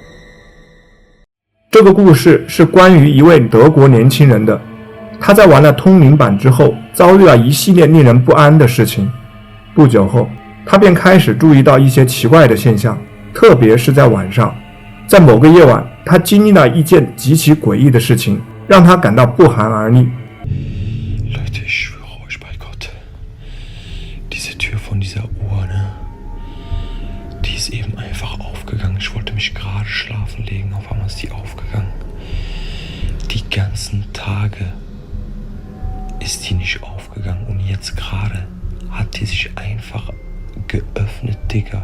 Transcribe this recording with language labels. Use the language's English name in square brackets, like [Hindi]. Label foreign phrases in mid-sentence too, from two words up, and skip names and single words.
[Chinese] 这个故事是关于一位德国年轻人的，他在玩了通灵版之后，遭遇了一系列令人不安的事情。不久后，他便开始注意到一些奇怪的现象，特别是在晚上。在某个夜晚，他经历了一件极其诡异的事情，让他感到不寒而栗。 [German] Leute, ich schwöre euch bei Gott, diese Tür von dieser Uhr, ne? Die ist eben einfach aufgegangen. Ich wollte mich gerade schlafen legen, auf einmal ist die aufgegangen. Die ganzen Tage ist die nicht aufgegangen und jetzt gerade hat die sich einfach geöffnet, Digga.